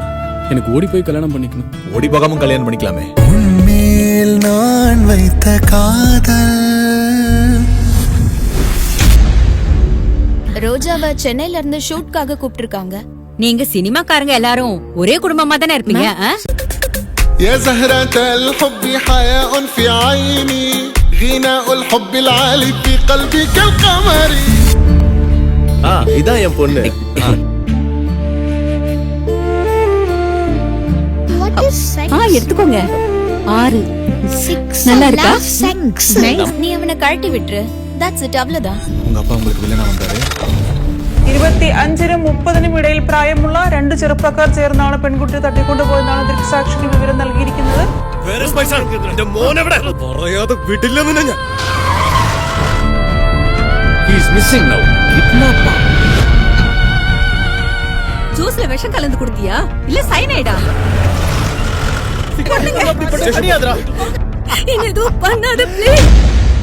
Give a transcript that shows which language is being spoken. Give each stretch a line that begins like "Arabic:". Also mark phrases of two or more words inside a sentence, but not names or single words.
Tamil: எனக்கு ஓடி போய் கல்யாணம் பண்ணிக்கணும். ஓடி போகாம கல்யாணம் பண்ணிக்கலாமே. உன்மேல் நான் வைத்த காதல். ரோஜாவை சென்னையில இருந்து ஷூட்காக கூப்பிட்டிருக்காங்க. நீங்க சினிமாக்காரங்க எல்லாரும் ஒரே குடும்பமா தானே இருப்பீங்க?
Arabic: يا زهرة الحب حياء في عيني غناء الحب العالي في قلبي كالقمر.
Tamil: இதான் என் பொண்ணு. எடுத்துக்கோங்க. 6 நல்லா இருக்கா? நீ அவனை கழட்டி விட்டுரு.
English: That's it,
Tamil: அவ்வளவுதான். உங்க அப்பா உங்களுக்கு வில்லனா வந்தாரு.
Malayalam: 25-നും 30-നും ഇടയിൽ പ്രായമുള്ള 2 ചെറുപ്പക്കാർ ചേർന്നാണ് പെൺകുട്ടിയെ തട്ടിക്കൊണ്ടുപോയെന്നാണ് ദൃക്സാക്ഷിക്ക് വിവരം നൽകിയിരിക്കുന്നത്.
Tamil: ஜூஸ்ல விஷம் கலந்து குடுத்தியா இல்ல சைனைடா? என்ன எதுவும் பண்ணாத ப்ளீஸ்.